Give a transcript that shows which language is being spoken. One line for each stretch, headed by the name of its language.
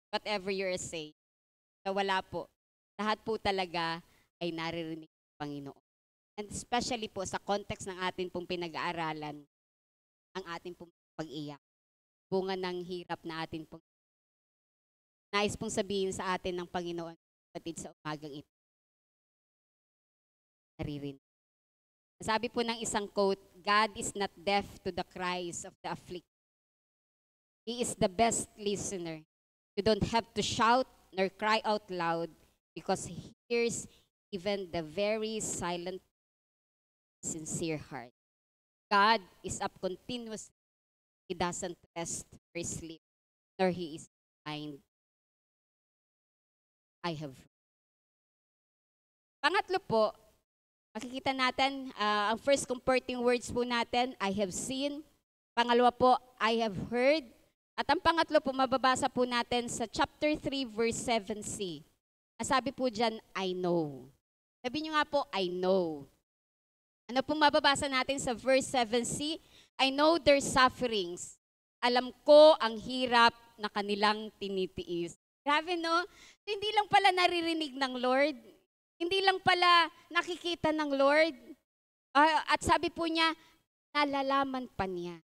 English: Whatever you're saying.
Filipino: So wala po. Lahat po talaga ay naririnig ng Panginoon.
English: And especially
Filipino: po sa context ng atin pong pinag-aaralan, ang atin pong pag-iyak. Bunga ng hirap na atin pong nais pong sabihin sa atin ng Panginoon patid sa umagang ito. Naririnig. Sabi po ng isang quote,
English: God is not deaf to the cries of the afflicted. He is the best listener. You don't have to shout nor cry out loud because He hears even the very silent, sincere heart. God is up continuously. He doesn't rest or sleep, nor He is blind. I have.
Filipino: Pangatlo po, Makikita natin, ang first comforting words po natin,
English: I have seen.
Filipino: Pangalawa po,
English: I have heard.
Filipino: At ang pangatlo po, mababasa po natin sa chapter 3, verse 7c. Ang sabi po dyan,
English: I know.
Filipino: Sabi nyo nga po, I know. Ano po mababasa natin sa verse 7c?
English: I know their sufferings.
Filipino: Alam ko ang hirap na kanilang tinitiis. Grabe, no? Hindi lang pala naririnig ng Lord. Hindi lang pala nakikita ng Lord. At sabi po niya, nalalaman pa niya.